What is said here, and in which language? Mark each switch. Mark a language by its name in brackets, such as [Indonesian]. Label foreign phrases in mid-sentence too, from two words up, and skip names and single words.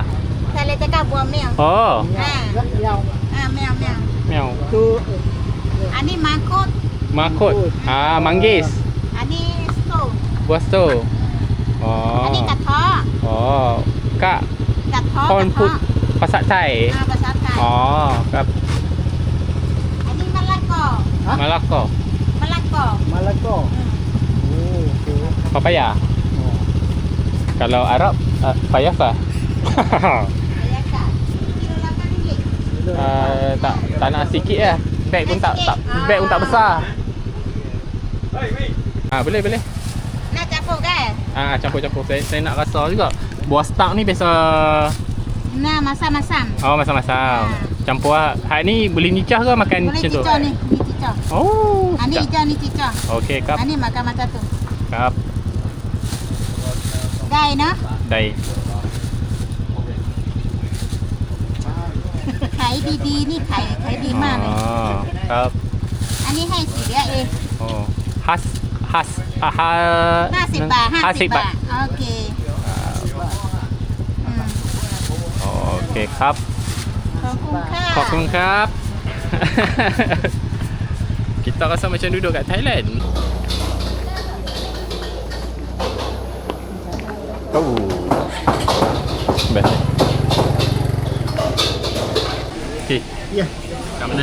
[Malay] Thala cakap buah meong. Oh, Yang Meong. meow. tu Ni mangkut. Makut. Ah, manggis. Ni stove. Buah star. Oh. Ni kathok. Oh. Kak, Kathok. [Thai] คนพูดภาษาไทย ภาษาไทย อ๋อครับ นี่มะละกอ มะละกอ มะละกอ [Malay] Malaka. Oh, okey. papaya Oh. kalau Arab payafa Ayah kak. Kilo 8 ringgit. tak nak sikit lah beg pun tak beg pun tak besar boleh Nak campur kan? campur saya nak rasa juga buah star ni biasa Nah, masam-masam. masam-masam campur lah hak ni boleh nikah ke makan Boleh macam tu cicah ni. Ni cicah. oh Ni sedap. hijau ni cicah. okey kap Ni makan macam tu. kap Gai no? dai [Thai] ขายดีๆนี่ขายดีมากเลย ครับ อันนี้ให้4 เหรียญเอง oh has 50 บาท 50 บาท โอเคอืม โอเคครับ ขอบคุณค่ะ ขอบคุณครับ [Malay] Kita rasa macam duduk kat Thailand. Oh. Best. Okey. Ya, Kat mana?